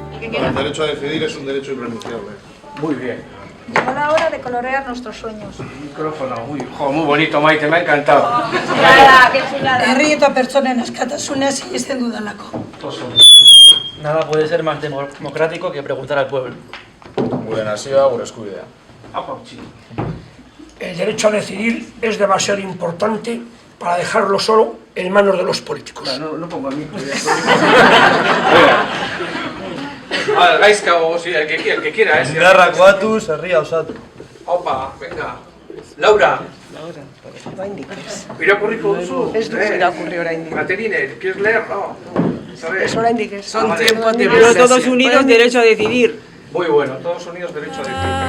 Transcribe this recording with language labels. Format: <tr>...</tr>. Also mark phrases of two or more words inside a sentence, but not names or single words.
<es>El derecho a decidir es un derecho irrenunciable. Muy bien. Llegó la hora de colorear nuestros sueños. Micrófono, muy bonito, Maite, me ha encantado. ¡Qué chulada!</es> <eu>Herri eta pertsonen askatasuna sinesten dudalako.</eu> <es>Nada puede ser más democrático que preguntar al pueblo.</es> <eu>Gure nazioa, gure eskubidea.</eu> <es>El derecho a decidir es demasiado importante para dejarlo solo en manos de los políticos. No pongo el micro. Gaizka o si el que quiera,</es> <eu>Indarrakoatuz, herria osatu.</eu> <es>Opa, venga.</es> <eu>Laura. Irakurriko duzu. Ez duzu irakurri oraindik.</eu> <es>Caterine, ¿quieres leer? No. ¿Sabes?</es> <eu>Ez oraindik ez.</eu> <es>Son tiempos de pero todos unidos, derecho a decidir. Muy bueno, todos unidos, derecho a decidir.</es>